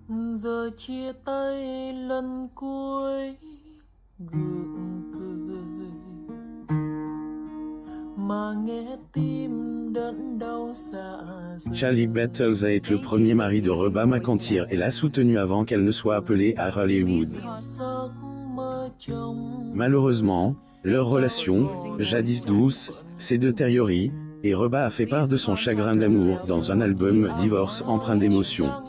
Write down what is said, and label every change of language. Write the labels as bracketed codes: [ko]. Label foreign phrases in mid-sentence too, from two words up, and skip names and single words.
[vi] Giờ chia tay lần cuối gượng cười mà nghe tim đớn đau dạ dày. [fr] Charlie Battles a été le premier mari de Reba McEntire et l'a soutenu avant qu'elle ne soit appelée à Hollywood. Malheureusement, leur relation, jadis douce, s'est détériorée, et Reba a fait part de son chagrin d'amour dans un album Divorce empreint d'émotion.